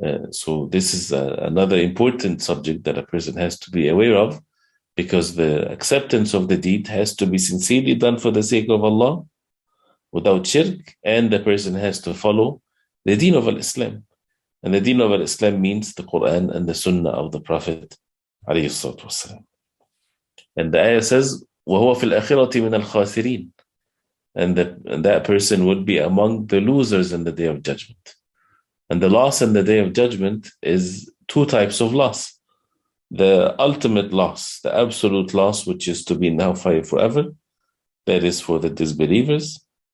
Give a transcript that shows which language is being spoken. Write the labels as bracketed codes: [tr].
[en] So this is another important subject that a person has to be aware of, because the acceptance of the deed has to be sincerely done for the sake of Allah, without shirk, and the person has to follow the deen of Islam. And the deen of Islam means the Quran and the Sunnah of the Prophet ﷺ. And the ayah says, [ar] وَهُوَ فِي الْآخِرَةِ مِنَ الْخَاسِرِينَ. [en] And that person would be among the losers in the Day of Judgment. And the loss in the Day of Judgment is two types of loss. The ultimate loss, the absolute loss, which is to be in hellfire forever, that is for the disbelievers.